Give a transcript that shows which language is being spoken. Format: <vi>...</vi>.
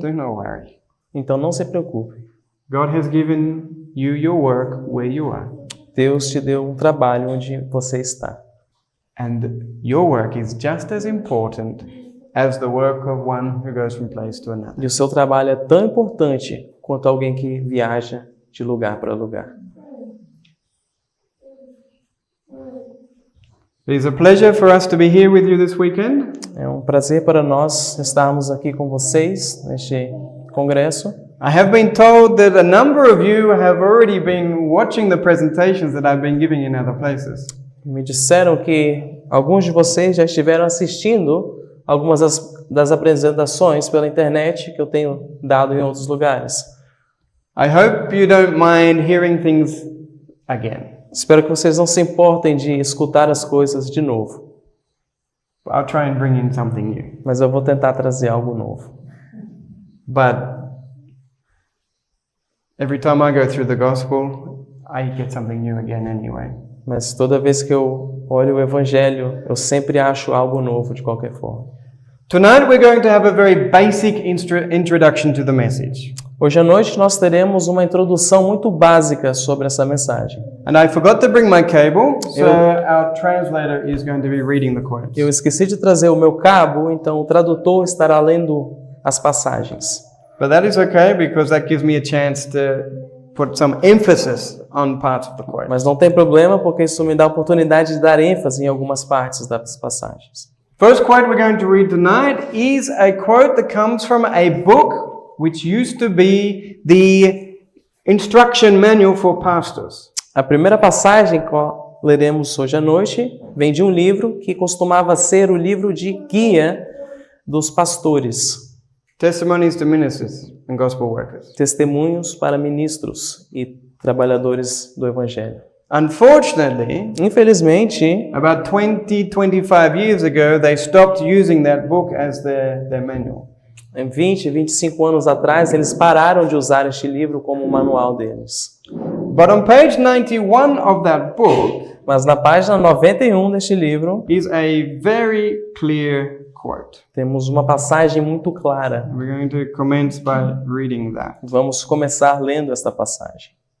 <en>do not worry.</en> <pt>então não se preocupe.</pt> <en>God has given you your work where you are.</en> <pt>Deus te deu um trabalho onde você está.</pt> <en>And your work is just as important as the work of one who goes from place to another.</en> <pt>E o seu trabalho é tão importante quanto alguém que viaja de lugar para lugar.</pt> <en>It is a pleasure for us to be here with you this weekend.</en> <pt>É um prazer para nós estarmos aqui com vocês neste congresso.</pt> <en>I have been told that a number of you have already been watching the presentations that I've been giving in other places.</en> <pt>Me disseram que alguns de vocês já estiveram assistindo algumas das apresentações pela internet que eu tenho dado em outros lugares.</pt> <en>I hope you don't mind hearing things again.</en> <pt>Espero que vocês não se importem de escutar as coisas de novo,</pt> <en>I'll try and bring in something new.</en> <pt>mas eu vou tentar trazer algo novo.</pt> <en>But every time I go through the gospel, I get something new again anyway.</en> <pt>Mas toda vez que eu olho o evangelho, eu sempre acho algo novo de qualquer forma.</pt> <en>Tonight we're going to have a very basic introduction to the message.</en> <pt>Hoje à noite nós teremos uma introdução muito básica sobre essa mensagem.</pt> <en>And I forgot to bring my cable, so our translator is going to be reading the quotes.</en> <pt>Eu esqueci de trazer o meu cabo, então o tradutor estará lendo as passagens.</pt> <en>But that is okay because that gives me a chance to put some emphasis on parts of the quote.</en> <pt>Mas não tem problema, porque isso me dá a oportunidade de dar ênfase em algumas partes das passagens.</pt> <en>First quote we're going to read tonight is a quote that comes from a book which used to be the instruction manual for pastors.</en> <pt>A primeira passagem que leremos hoje à noite vem de um livro que costumava ser o livro de guia dos pastores.</pt> <en>Testimonies to ministers and gospel workers.</en> <pt>Testemunhos para ministros e trabalhadores do evangelho.</pt> <en>Unfortunately,</en> <pt>Infelizmente,</pt> <en>about 25 years ago, they stopped using that book as their manual.</en> <pt>em 25 anos atrás, eles pararam de usar este livro como o manual deles.</pt> <en>But on page 91 of that book</en> <pt>Mas na página 91 deste livro,</pt> <en>is a very clear quote.</en> <pt>temos uma passagem muito clara.</pt> <en>We're going to commence by reading that.</en> <pt>Vamos começar lendo esta passagem.</pt>